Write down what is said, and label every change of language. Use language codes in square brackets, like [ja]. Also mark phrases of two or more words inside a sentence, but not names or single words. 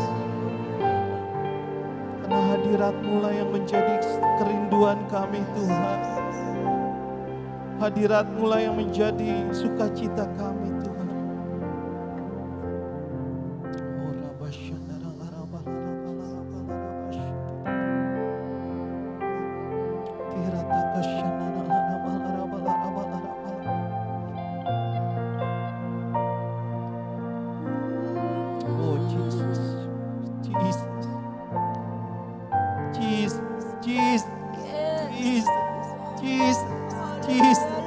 [id] Karena hadirat-Mu lah yang menjadi kerinduan kami Tuhan. Hadirat-Mu lah yang menjadi sukacita kami Tuhan. Oh, Rabbashana, oh Jesus, Jesus, Jesus, Jesus, Jesus, Jesus, Jesus.